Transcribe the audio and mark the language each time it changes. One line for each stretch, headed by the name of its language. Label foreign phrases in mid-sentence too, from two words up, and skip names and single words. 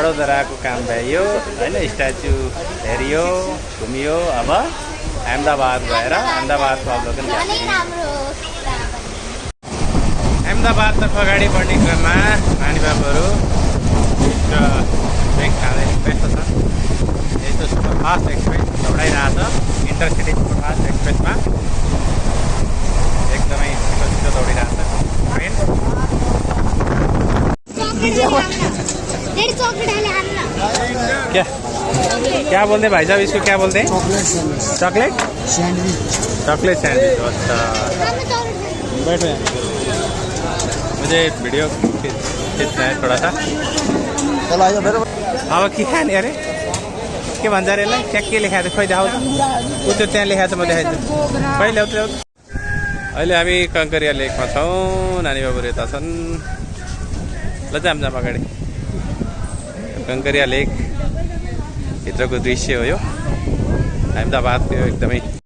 Nepali: बडोदराको काम भ्याइयो होइन स्ट्याचु हेरियो घुमियो अब अहमदाबाद गएर अहमदाबादको अवलोकन अहमदाबादतर्फ अगाडि बढ्ने क्रममा नानी बाबुहरू ब्रेक खाँदै व्यस्त छ यस्तो
English: superfast express
Nepali: दौडाइरहेछ
English: intercity superfast
Nepali: एक्सप्रेसमा एकदमै छिटो दौडिरहेछ ट्रेन
Hindi: क्या बोलते भाई साहब इसको क्या बोलते हैं
English: chocolate chocolate sandwich
Hindi: अच्छा बैठो मुझे वीडियो खींचना है थोड़ा सा
Nepali: अब के खाने अरे के भन्छ अरे यसलाई ट्याक्कै लेखाएको खोइ देखाउँछ ऊ त्यो त्यहाँ लेखाएको छ म देखाइदिन्छु खोइ ल्याउँछ अहिले हामी कङ्करिया लेकमा छौँ नानी बाबुहरू यता छन् ल जाम अगाडि कङ्करिया लेक भित्रको दृश्य हो यो अहमदाबादको एकदमै